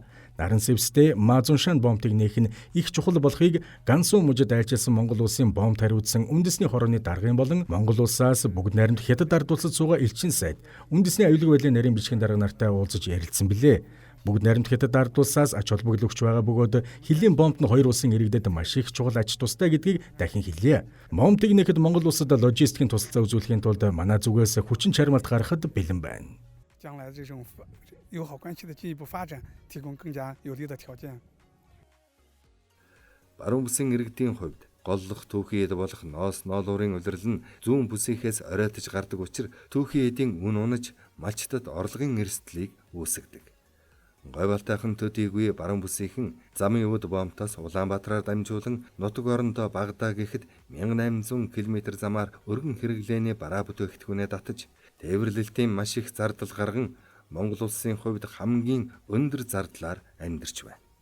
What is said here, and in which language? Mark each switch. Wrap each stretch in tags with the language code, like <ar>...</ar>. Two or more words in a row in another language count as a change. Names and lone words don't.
<mn>Наран сэвстэй Мазуншан бомбыг нээх нь их чухал болохыг Гансун мужид айлчилсан Монгол улсын бомб хариуцсан үндэсний хорооны даргын болон Монгол улсаас бүгд найрамд Хятад ард улсад суугаа элчин сайд үндэсний аюулгүй байдлын нарийн бичгийн дарга нартай уулзаж ярилцсан билээ. Бүгд найрамд Хятад ард улсаас ач холбогдол өгч байгаа бөгөөд хилийн бомбд нь хоёр улсын иргэдэд маш их чухал ач тустай гэдгийг дахин хэлье. Бомбыг нээхэд Монгол улсад логистикийн тусалцаа үзүүлэхийн тулд манай зүгээс хүчин чармайлт гаргахад бэлэн байна.</mn> <zh>将来这种友好关系的进一步发展，提供更加有利的条件。</zh> <mn>Баруун бүсийн иргэдийн хувьд голлох түүхий эд болох ноос ноолуурын улирал нь зүүн бүсийнхээс оройтож гардаг учраас түүхий эдийн үн унаж малчтад орлогын эрсдлийг үүсгэдэг. Гойвалтайхан төдийгүй баруун бүсийнхэн замын өвд бомтоос Улаанбаатараар дамжуулан нутаг орондоо Багдаа гэхэд 1800 км замаар өргөн хэрэглээний бараа бүтээгдэхүүнээ татаж тээвэрлэлтийн маш их зардал гарган Монгол улсын хувьд хамгийн өндөр зардлаар амьдарч байна.</mn>